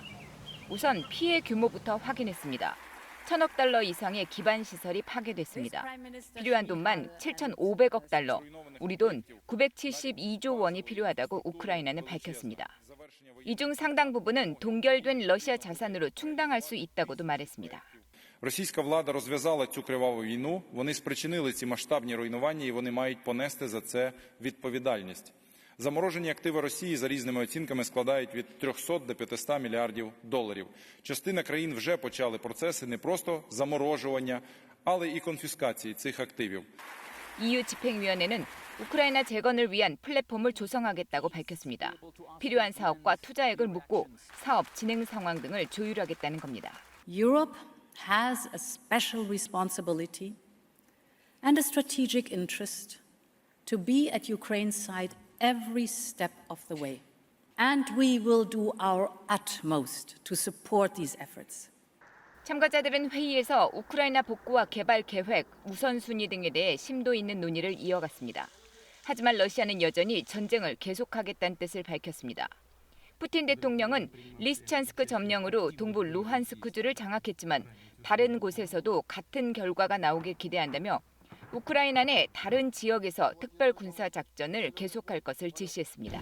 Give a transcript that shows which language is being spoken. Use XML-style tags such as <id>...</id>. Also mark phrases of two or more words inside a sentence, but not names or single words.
<ko>우선 피해 규모부터 확인했습니다. 1,000억 달러 이상의 기반 시설이 파괴됐습니다. 필요한 돈만 7,500억 달러, 우리 돈 972조 원이 필요하다고 우크라이나는 밝혔습니다. 이 중 상당 부분은 동결된 러시아 자산으로 충당할 수 있다고도 말했습니다.</ko> <uk>Російська влада розв'язала цю криваву війну, вони спричинили ці масштабні руйнування і вони мають понести за це відповідальність. Заморожені активи Росії за різними оцінками складають від 300 до 500 мільярдів доларів. Частина країн вже почали процеси не просто заморожування, але і конфіскації цих активів.</uk> <ko>EU 집행위원회는 우크라이나 재건을 위한 플랫폼을 조성하겠다고 밝혔습니다. 필요한 사업과 투자액을 묻고 사업 진행 상황 등을 조율하겠다는 겁니다.</ko> <en>Europe has a special responsibility and a strategic interest to be at Ukraine's side every step of the way. And we will do our utmost to support these efforts.</en> <ko>참가자들은 회의에서 우크라이나 복구와 개발 계획, 우선순위 등에 대해 심도 있는 논의를 이어갔습니다. 하지만 러시아는 여전히 전쟁을 계속하겠다는 뜻을 밝혔습니다. 푸틴 대통령은 리스찬스크 점령으로 동부 루한스크주를 장악했지만 다른 곳에서도 같은 결과가 나오길 기대한다며 우크라이나 내 다른 지역에서 특별 군사 작전을 계속할 것을 지시했습니다.</ko>